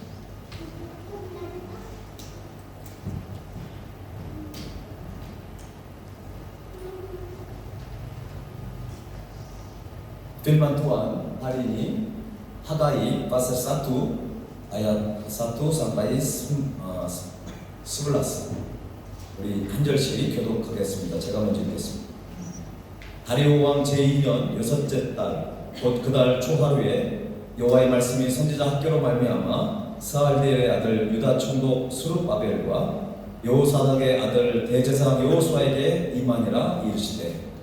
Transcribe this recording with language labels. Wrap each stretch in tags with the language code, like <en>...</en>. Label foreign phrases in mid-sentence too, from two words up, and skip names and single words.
<id>Firman Tuhan hari ini Hagai pasal 1 ayat 1 sampai 11.</id> <ko>우리 한 절씩 교독하겠습니다. 제가 먼저 읽겠습니다. 다리오 왕 제2년 여섯째 달 곧 그달 초하루에 여호와의 말씀이 선지자 학교로 말미암아 스알디엘의 아들 유다 총독 스룹바벨과 여호사닥의 아들 대제사장 여호수아에게 임하니라 이르시되</ko>